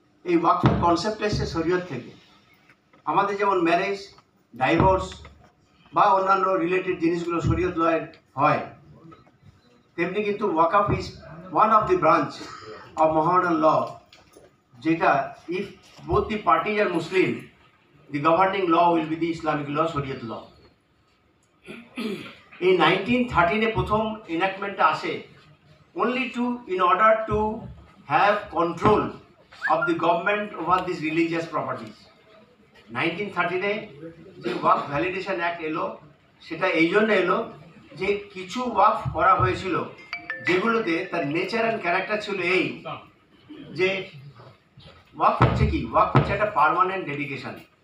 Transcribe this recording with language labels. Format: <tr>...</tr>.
<bn>এই ওয়াকফের কনসেপ্ট এসছে শরীয়ত থেকে। আমাদের যেমন ম্যারেজ, ডাইভোর্স বা অন্যান্য রিলেটেড জিনিসগুলো শরীয়ত লয়ের হয়, তেমনি কিন্তু</bn> <en>waqf is one of the branch of Mohammedan law,</en> <bn>যেটা</bn> <en>If both the parties are Muslim, the governing law will be the Islamic law, Shariat law.</en> <bn>এই 1913-এ প্রথম ইনাক্টমেন্টটা আসে</bn> <en>only in order to have control of the government over these religious properties.</en> <bn>1913-এ যে ওয়াকফ validation act এলো, সেটা এই জন্য এলো যে কিছু ওয়াকফ করা হয়েছিল যেগুলোতে তার নেচার অ্যান্ড ক্যারেক্টার ছিল এই যে ওয়াকফ হচ্ছে কি, ওয়াকফ হচ্ছে একটা পার্মানেন্ট ডেডিকেশন।</bn>